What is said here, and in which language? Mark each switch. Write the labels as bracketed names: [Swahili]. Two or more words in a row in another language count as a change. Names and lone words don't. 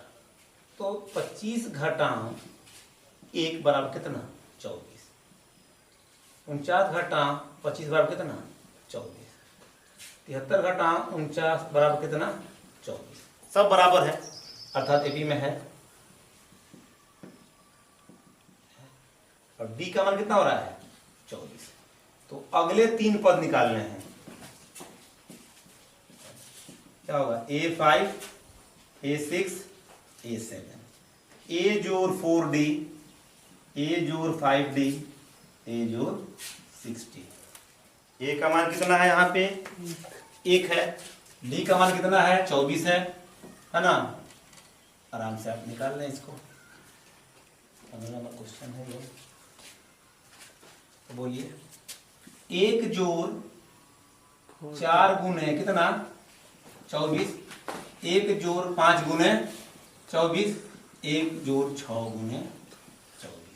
[Hindi] तो 25 घटाओ 1 बराबर कितना 24, 49 घटाओ 25 बराबर कितना 24, 73 घटाओ 49 बराबर कितना 24, सब बराबर है, अर्थात एपी में है। और डी का मान कितना हो रहा है 24। तो अगले 3 पद निकालने हैं। क्या होगा A5, A6, A7, A जोड़ 4D, A जोड़ 5D, A जोड़ 6D। A का मान कितना है यहाँ पे 1 है, D का मान कितना है 24 है ना। आराम से आप निकाल लें इसको। 15 [English] number question [Hindi] है ये। तो बोलिए 1 जोड़ 4 गुने कितना 24, 1 जोड़ 5 गुने 24, 1 जोड़ 6 गुने 24।